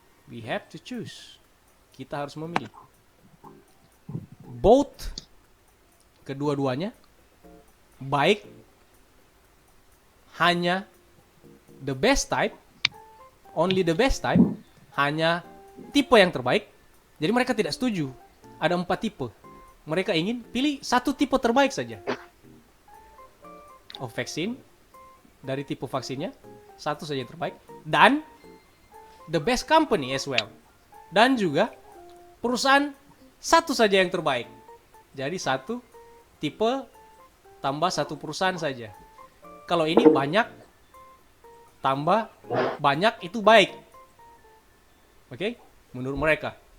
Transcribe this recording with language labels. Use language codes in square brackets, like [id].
[en] We have to choose. [id] Kita harus memilih. [en] Both, [id] kedua-duanya, baik, hanya [en] the best type, only the best type, [id] hanya tipe yang terbaik. Jadi mereka tidak setuju. Ada 4 tipe. Mereka ingin pilih satu tipe terbaik saja. Of vaksin, dari tipe vaksinnya, satu saja yang terbaik. [en] Dan the best company as well. [id] Dan juga perusahaan satu saja yang terbaik. Jadi satu tipe tambah satu perusahaan saja. Kalau ini banyak tambah banyak itu baik. Oke? Menurut mereka.